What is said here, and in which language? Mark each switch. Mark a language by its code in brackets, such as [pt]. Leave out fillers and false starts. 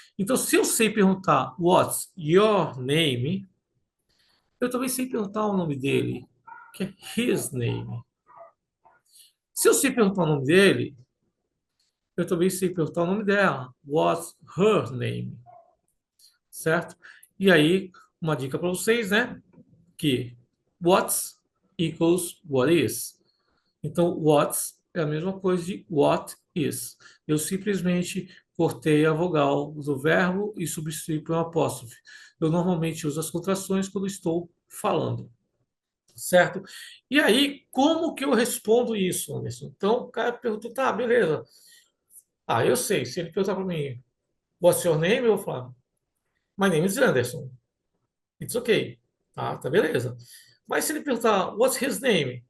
[pt] Então se eu sei perguntar [en] What's your name, [pt] eu também sei perguntar o nome dele, que é his name. Se eu sei perguntar o nome dele, eu também sei perguntar o nome dela. [en] What's her name? Certo? [pt] E aí, uma dica para vocês, né? [en] Que what's equals what is. [pt] Então, what's é a mesma coisa de what is. Eu simplesmente cortei a vogal do verbo e substituí por um apóstrofe. Eu normalmente uso as contrações quando estou falando, certo? E aí, como que eu respondo isso, Anderson? Então, o cara perguntou, tá, beleza. Ah, eu sei. Se ele perguntar para mim, [en] what's your name? [pt] Eu vou falar, [en] my name is Anderson. It's okay. [pt] Tá beleza. Mas se ele perguntar, [en] what's his name?